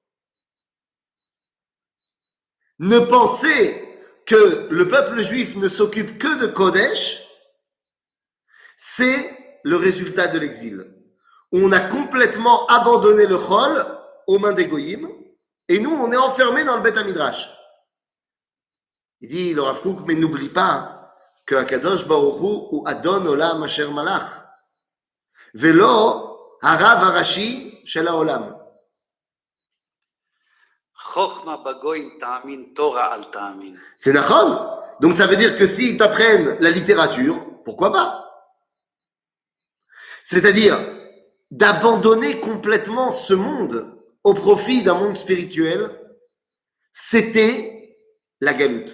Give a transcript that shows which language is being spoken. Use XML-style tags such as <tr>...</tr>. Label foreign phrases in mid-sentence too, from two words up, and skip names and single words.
<fr>Ne penser que le peuple juif ne s'occupe que de Kodesh, c'est le résultat de l'exil. On a complètement abandonné le Chol aux mains des Goyim, et nous, on est enfermés dans le</fr> <he>בית מדרש.</he> <fr>Il dit, le Rav Kook, mais n'oublie pas que</fr> <he>הקדוש ברוך הוא</he> <fr>ou</fr> <he>אדון עולם אשר מלך. ולא הרב הראשי של העולם. חכמה בגויים תאמין תורה אל תאמין.</he> <fr>C'est nachon. Donc ça veut dire que s'ils t'apprennent la littérature, pourquoi pas? C'est-à-dire d'abandonner complètement ce monde au profit d'un monde spirituel, c'était la galoute.</fr>